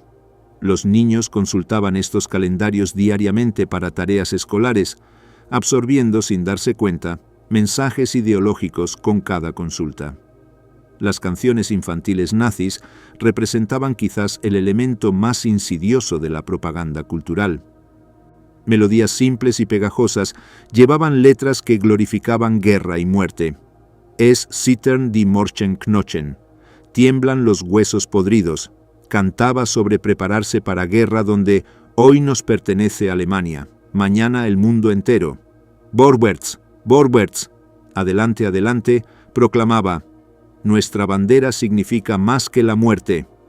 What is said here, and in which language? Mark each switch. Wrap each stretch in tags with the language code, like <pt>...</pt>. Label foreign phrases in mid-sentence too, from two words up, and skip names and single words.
<es>Los niños consultaban estos calendarios diariamente para tareas escolares, absorbiendo sin darse cuenta mensajes ideológicos con cada consulta. Las canciones infantiles nazis representaban quizás el elemento más insidioso de la propaganda cultural. Melodías simples y pegajosas llevaban letras que glorificaban guerra y muerte.</es> <de>Es zittern die Morchenknochen,</de> <es>tiemblan los huesos podridos, cantaba sobre prepararse para guerra donde hoy nos pertenece Alemania, mañana el mundo entero.</es> <de>Vorwärts, vorwärts,</de> <es>adelante, adelante, proclamaba: nuestra bandera significa más que la muerte.</es>